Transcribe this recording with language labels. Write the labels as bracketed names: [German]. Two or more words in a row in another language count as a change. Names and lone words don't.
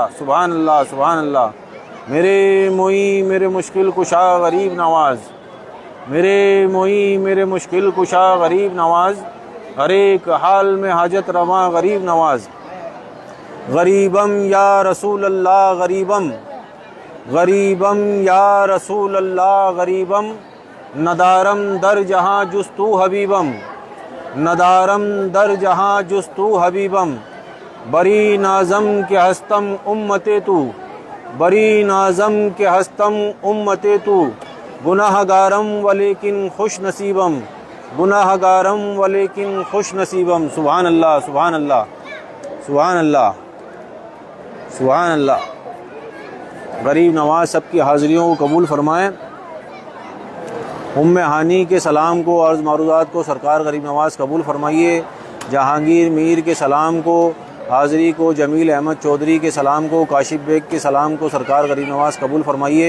[Arabic] سبحان اللہ، سبحان اللہ۔ [Urdu] میرے معین میرے مشکل کشا غریب نواز، میرے معین میرے مشکل کشا غریب نواز، ہر ایک حال میں حاجت رواں غریب نواز، [Persian] غریبم [Arabic] یا رسول اللہ [Persian] غریبم، غریبم [Arabic] یا رسول اللہ [Persian] غریبم، ندارم در جہاں جستو حبیبم، ندارم در جہاں جستو حبیبم، بری نازم کے ہستم امت تو، بری نازم کے ہستم امت تو، گناہ گارم ولیکن خوش نصیبم، گناہ گارم ولیکن خوش نصیبم۔ [Arabic] سبحان اللہ، سبحان اللہ، سبحان اللہ، سبحان اللہ۔ [Urdu] غریب نواز سب کی حاضریوں کو قبول فرمائیں۔ ام ہانی کے سلام کو، عرض معروضات کو سرکار غریب نواز قبول فرمائیے۔ جہانگیر میر کے سلام کو، حاضری کو، جمیل احمد چودھری کے سلام کو، کاشف بیگ کے سلام کو سرکار غریب نواز قبول فرمائیے۔